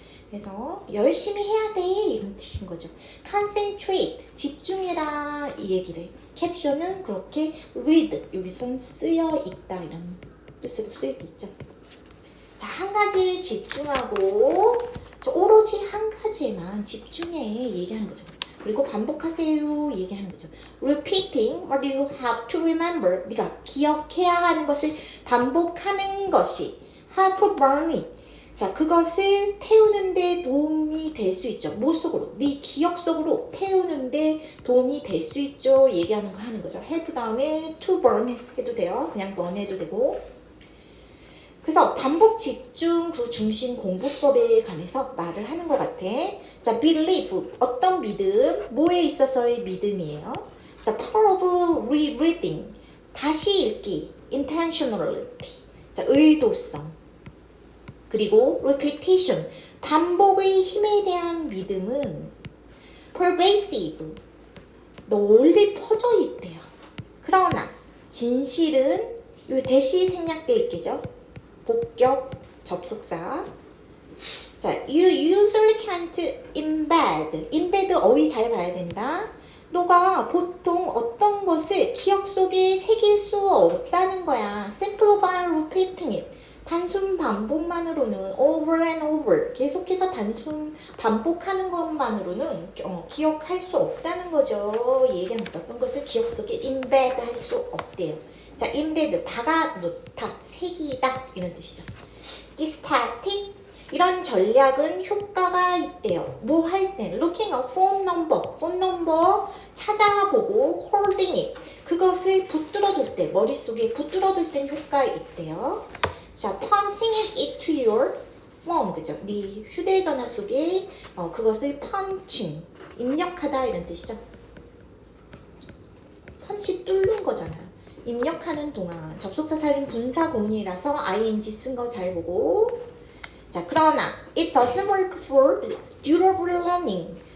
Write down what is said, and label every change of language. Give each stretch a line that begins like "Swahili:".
Korean: 그래서 열심히 해야 돼 이런 뜻인 거죠. concentrate, 집중해라 이 얘기를. 캡션은 그렇게 read, 여기선 쓰여 있다 이런 뜻으로 쓰이고 있죠. 자, 한 가지에 집중하고 오로지 한 가지에만 집중해 얘기하는 거죠. 그리고 반복하세요 얘기하는 거죠.
English: Repeating what you have to remember.
Korean: 네가 기억해야 하는 것을 반복하는 것이
English: help burn it.
Korean: 자, 그것을 태우는 데 도움이 될 수 있죠. 뭐 속으로? 네 기억 속으로 태우는 데 도움이 될 수 있죠. 얘기하는 거 하는 거죠. help 다음에 to burn 해도 돼요. 그냥 burn 해도 되고. 그래서 반복 집중 그 중심 공부법에 관해서 말을 하는 것 같아. 자, believe, 어떤 믿음, 뭐에 있어서의 믿음이에요. 자,
English: power of rereading,
Korean: 다시 읽기, intentionality, 자, 의도성. 그리고 repetition, 반복의 힘에 대한 믿음은 pervasive, 널리 퍼져 있대요. 그러나 진실은 요 대시 생략돼 있겠죠. 복격 접속사
English: 자, you usually can't embed.
Korean: embed 어휘 잘 봐야 된다. 너가 보통 어떤 것을 기억 속에 새길 수 없다는 거야.
English: simple by repeating it.
Korean: 단순 반복만으로는
English: over and over
Korean: 계속해서 단순 반복하는 것만으로는 기억할 수 없다는 거죠. 얘기하는 어떤 것을 기억 속에 embed 할 수 없대요. 자, embed 박아놓다, 새기다 이런 뜻이죠. static 이런 전략은 효과가 있대요. 뭐 할 때?
English: looking a phone number
Korean: 찾아보고
English: holding it
Korean: 그것을 붙들어둘 때 머릿속에 붙들어둘 땐 효과 있대요.
English: 자, punching it into your phone
Korean: 그죠? 네 휴대전화 속에 그것을 punching 입력하다 이런 뜻이죠. 펀치 뚫는 거잖아요. 입력하는 동안 접속사 살림 분사 구문이라서 ing 쓴 거 잘 보고.
English: 자,
Korean: 그러나
English: it doesn't work for durable learning.